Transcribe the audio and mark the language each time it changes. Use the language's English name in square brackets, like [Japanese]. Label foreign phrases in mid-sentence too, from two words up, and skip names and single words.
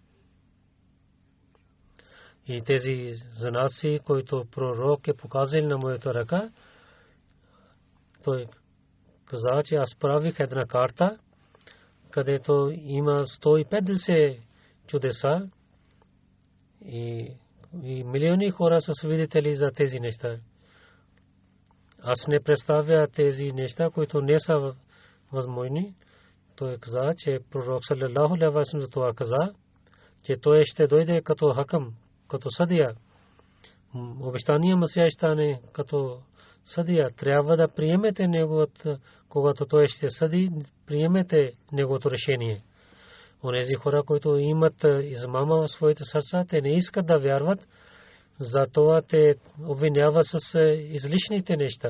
[Bulgarian] и тези знаци, които пророк е показал на моята ръка, той каза, че аз правих една карта, където има 150 чудеса и милиони хора са свидетели за тези неща. Аз не представя тези неща, които не са възможни. Той каза, че пророк [Arabic] صلى الله عليه وسلم [Bulgarian] за това каза, че той ще дойде като хакъм, като съдия обещания Месия ще стане като съдия, трябва да приемете неговото, когато той ще съди, приемете неговото решение. Онези хора, които имат измама в своите сърца, те не искат да вярват, затова те обвиняват с излишните неща.